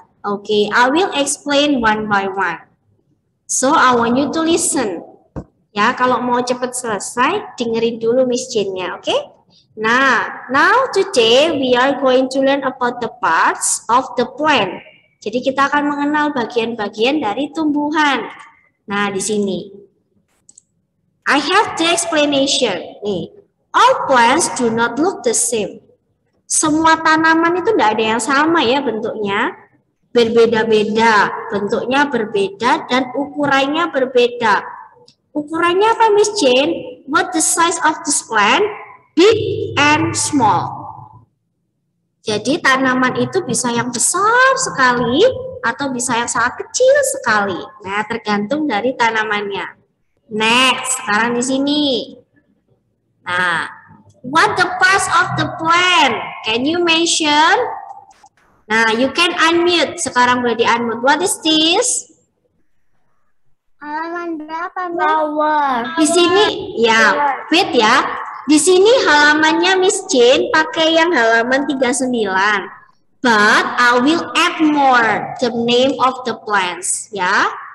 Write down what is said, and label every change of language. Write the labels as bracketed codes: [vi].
[en] Okay, I will explain one by one. So, I want you to listen. [id] Ya, kalau mau cepat selesai, dengerin dulu Miss Jane-nya, oke? [en] Nah, now today we are going to learn about the parts of the plant. [id] Jadi kita akan mengenal bagian-bagian dari tumbuhan. Nah, di sini. [en] I have the explanation. [id] Nih, [en] all plants do not look the same. [id] Semua tanaman itu tidak ada yang sama ya bentuknya. Berbeda-beda, bentuknya berbeda dan ukurannya berbeda. Ukurannya apa Miss Jane? [en] What the size of this plant? Big and small. [id] Jadi tanaman itu bisa yang besar sekali atau bisa yang sangat kecil sekali. Nah, tergantung dari tanamannya. [en] Next, [id] sekarang di sini. [en] Nah, what the parts of the plant? Can you mention? Nah, you can unmute. [id] Sekarang boleh di-unmute. [en] What is this? [id] Halaman berapa, Flower. Di sini, ya, [en] wait [id] ya. Di sini halamannya Miss Jane pakai yang halaman 39. [en] But I will add more the name of the plants, ya.